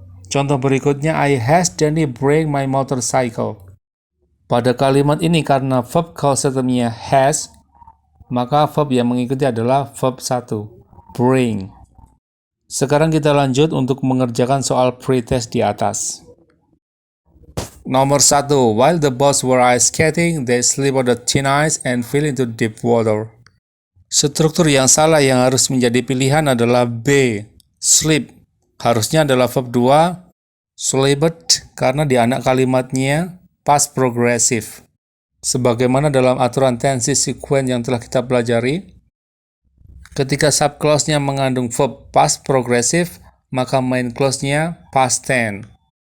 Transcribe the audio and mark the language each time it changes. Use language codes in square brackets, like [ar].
[id] Contoh berikutnya, [en] I has Danny bring my motorcycle. [id] Pada kalimat ini karena verb causative-nya has, maka verb yang mengikuti adalah verb 1, bring. Sekarang kita lanjut untuk mengerjakan soal pretest di atas. Nomor 1. [en] While the boys were ice skating, they slip on the thin ice and fell into deep water. [id] Struktur yang salah yang harus menjadi pilihan adalah B, slip. Harusnya adalah verb 2, slipped, karena di anak kalimatnya past progressive. Sebagaimana dalam aturan tenses sequence yang telah kita pelajari, ketika subclause-nya mengandung verb past progressive, maka main clause-nya past tense.